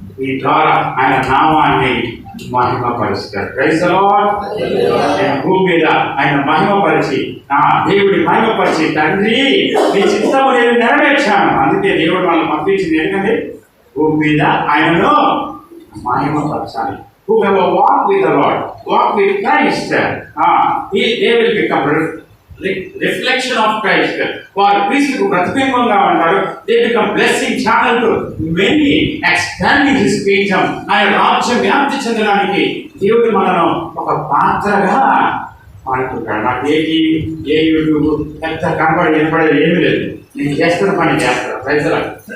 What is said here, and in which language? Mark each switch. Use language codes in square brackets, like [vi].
[te] ఈ ద్వారా ఆయన నామాన్ని మహిమపరుస్తాడు. Praise the lord. నేను భూమి మీద ఆయన మహిమపరిచి, నా దేవుడి మహిమపరిచి, తండ్రి నీ చిత్తము నేను నెరవేర్చాను. అందుకే దేవుడు వాళ్ళని పంపించింది ఎందుకంటే భూమి మీద ఆయనను మహిమపరచాలి. [en] Whoever walk with the Lord, walk with Christ, they will become reflection of Christ. [te] వారు క్రీస్తుకు ప్రతిబింబంగా ఉంటారు. [en] They become blessing channel to many, expanding His kingdom. [te] ఆయన రాజ్యం వ్యాప్తి చెందడానికి దేవుడు మనను ఒక పాత్రగా వాడుకుంటాడు. నాకు ఏ యూట్యూబ్ ఎంత కనబడి వినపడేది ఏమీ లేదు. నేను చేస్తున్న పని చేస్తాను. Praise lord.